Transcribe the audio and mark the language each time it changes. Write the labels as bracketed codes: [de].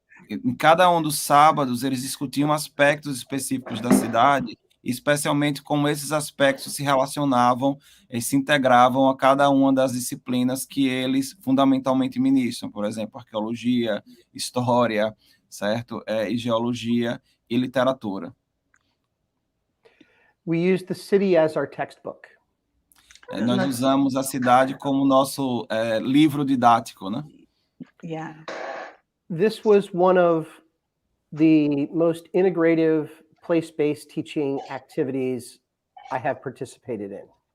[pt] Em cada um dos sábados, eles discutiam aspectos específicos da cidade, especialmente como esses aspectos se relacionavam e se integravam a cada uma das disciplinas que eles fundamentalmente ministram, por exemplo, arqueologia, história, certo? E geologia e literatura. [en] We use the city as our textbook. [pt] Nós usamos a cidade como nosso livro didático, né? [en] Yeah. This was one of the most integrative place-based teaching activities I have participated in.